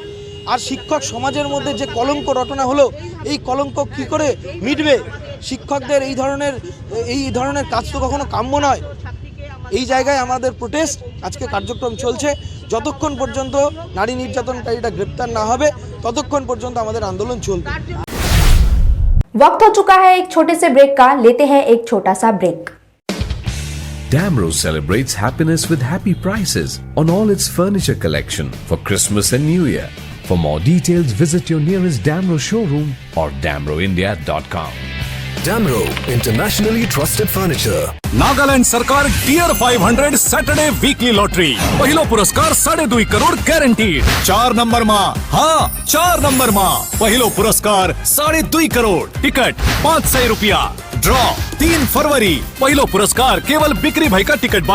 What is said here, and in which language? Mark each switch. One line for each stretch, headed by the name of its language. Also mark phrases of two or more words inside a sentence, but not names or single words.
Bangla: আর শিক্ষক সমাজের মধ্যে যে কলঙ্ক রটনা হলো, এই কলঙ্ক কী করে মিটবে? শিক্ষকদের এই ধরনের কাজ তো কখনো কাম্য নয়। এই জায়গায় আমাদের প্রোটেস্ট, আজকে কার্যক্রম চলছে। যতক্ষণ পর্যন্ত নারী নির্যাতনকারীরা গ্রেপ্তার না হবে ততক্ষণ পর্যন্ত আমাদের আন্দোলন চলবে।
Hindi: वक्त हो चुका है एक छोटे से ब्रेक का, लेते हैं एक छोटा सा ब्रेक।
English: Damro celebrates happiness with happy prices on all its furniture collection for Christmas and New Year. For more details, visit your nearest Damro showroom or damroindia.com. Damro, internationally trusted furniture.
Nepali: नागालैंड सरकार डियर 500
English: Saturday weekly lottery
Nepali: पहिलो पुरस्कार 2.5 करोड़ गारंटीड। 4 नंबर मा, हाँ 4 नंबर मा पहिलो पुरस्कार 2.5 करोड़। टिकट 500 रुपया। ड्रॉ 3 फरवरी पहिलो पुरस्कार केवल बिक्री भाई का टिकट बाट।